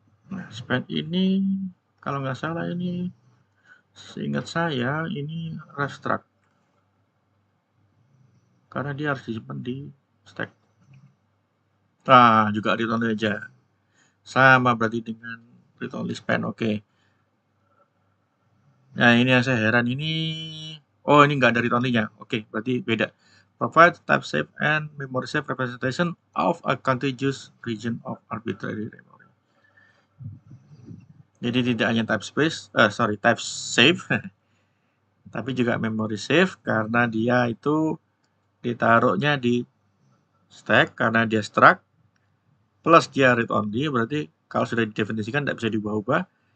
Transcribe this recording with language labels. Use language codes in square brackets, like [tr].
[id] Nah, span ini kalau nggak salah ini, seingat saya ini ref struct karena dia harus disimpan di stack. Juga read only aja. Sama berarti dengan read only span. Oke. Nah, ini yang saya heran ini. Oh, ini nggak ada read only-nya. Oke, berarti beda. [en] Provide type safe and memory safe representation of a contiguous region of arbitrary memory. [id] Jadi tidak hanya type safe, tapi juga memory safe karena dia itu ditaruhnya di stack karena dia struct plus dia read only, berarti kalau sudah didefinisikan tidak bisa diubah-ubah.